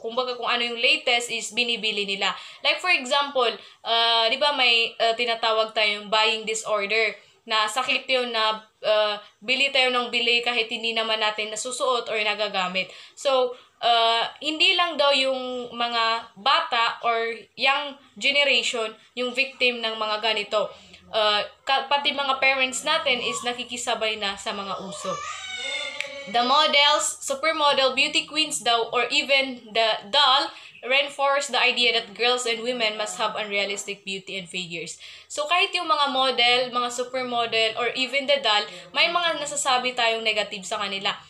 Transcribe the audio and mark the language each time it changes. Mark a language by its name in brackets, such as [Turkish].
[Filipino] Kumbaga, kung ano yung latest is binibili nila. [English] Like, for example, [Filipino] di ba may tinatawag tayong buying disorder, na sakit yun na bili tayo ng bili kahit hindi naman natin nasusuot or nagagamit. So, hindi lang daw yung mga bata or young generation yung victim ng mga ganito. Pati mga parents natin is nakikisabay na sa mga uso. [English] The models, supermodel, beauty queens daw, or even the doll, reinforce the idea that girls and women must have unrealistic beauty and figures. [Filipino] So, kahit yung mga model, mga supermodel, [English] or even the doll, [Filipino] may mga nasasabi tayong negative sa kanila.